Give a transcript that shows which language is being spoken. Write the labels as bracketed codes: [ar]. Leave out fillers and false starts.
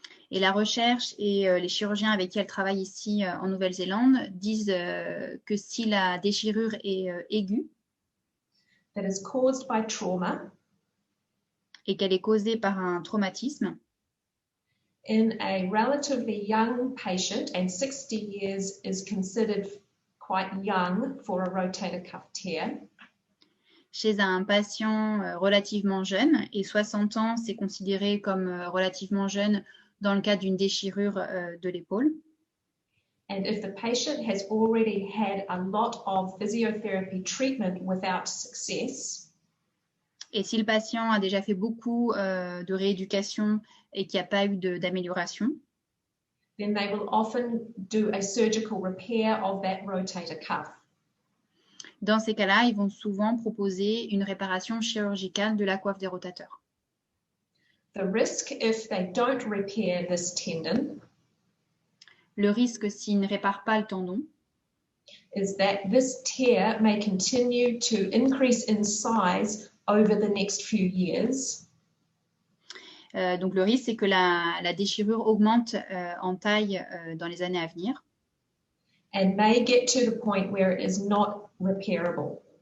[fr] et la recherche et les chirurgiens avec qui elle travaille ici en Nouvelle-Zélande disent que si la déchirure est aiguë, [en] that is caused by trauma, [fr] et qu'elle est causée par un traumatisme, [en] in a relatively young patient, and 60 years is considered quite young for a rotator cuff tear. [fr] Chez un patient relativement jeune, et 60 ans, c'est considéré comme relativement jeune dans le cas d'une déchirure de l'épaule. [en] And if the patient has already had a lot of physiotherapy treatment without success, [fr] et si le patient a déjà fait beaucoup de rééducation et qu'il n'y a pas eu d'amélioration, [en] then they will often do a surgical repair of that rotator cuff. [fr] Dans ces cas-là, ils vont souvent proposer une réparation chirurgicale de la coiffe des rotateurs. [en] The risk if they don't repair this tendon [fr] Le risque s'ils ne réparent pas le tendon, [en] is that this tear may continue to increase in size over the next few years. [fr] Donc le risque, c'est que la déchirure augmente en taille dans les années à venir. [en] And may get to the point where it is not repairable.